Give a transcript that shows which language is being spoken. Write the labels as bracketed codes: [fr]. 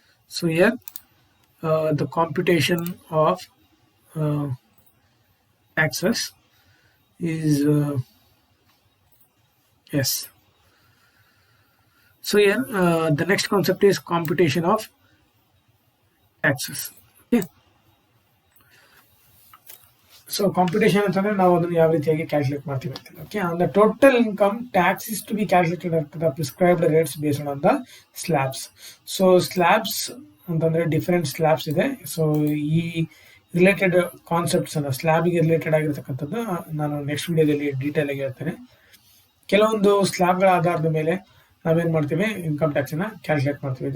[en] So here the computation of taxes is yes. So here the next concept is computation of taxes. [kn] Okay, so computation ಅಂತಂದ್ರೆ ನಾವು ಅದನ್ನು ಯಾವ ರೀತಿಯಾಗಿ calculate ಮಾಡ್ತೀವಿ ಅಂತ. [en] Okay, on the total income tax is to be calculated at the prescribed rates based on the slabs. [kn] So slabs ಅಂತಂದ್ರೆ different slabs ಇದೆ. So ಈ ರಿಲೇಟೆಡ್ ಕಾನ್ಸೆಪ್ಟ್ಸ್ ಅನ್ನ, ಸ್ಲ್ಯಾಬ್ಗೆ ರಿಲೇಟೆಡ್ ಆಗಿರ್ತಕ್ಕಂಥದ್ದು ನಾನು ನೆಕ್ಸ್ಟ್ ವಿಡಿಯೋದಲ್ಲಿ ಡೀಟೇಲ್ ಆಗಿ ಹೇಳ್ತೇನೆ. ಕೆಲವೊಂದು ಸ್ಲ್ಯಾಬ್ಗಳ ಆಧಾರದ ಮೇಲೆ ನಾವೇನ್ ಮಾಡ್ತೀವಿ, ಇನ್ಕಮ್ ಟ್ಯಾಕ್ಸ್ ಅನ್ನ ಕ್ಯಾಲ್ಕುಲೇಟ್ ಮಾಡ್ತೀವಿ.